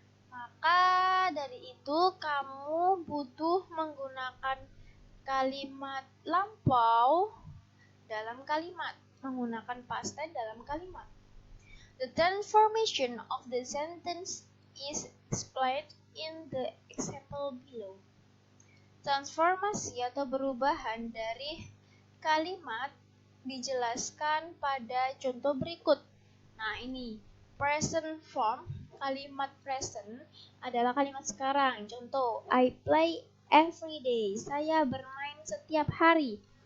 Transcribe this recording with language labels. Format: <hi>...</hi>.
<id>Maka dari itu kamu butuh menggunakan kalimat lampau dalam kalimat, menggunakan past tense dalam kalimat.</id> <en>The transformation of the sentence is explained in the example below.</en> <id>Transformasi atau perubahan dari kalimat dijelaskan pada contoh berikut. Nah, ini present form, kalimat present adalah kalimat sekarang. Contoh,</id> <en>I play every day.</en> <id>Saya bermain setiap hari.</id>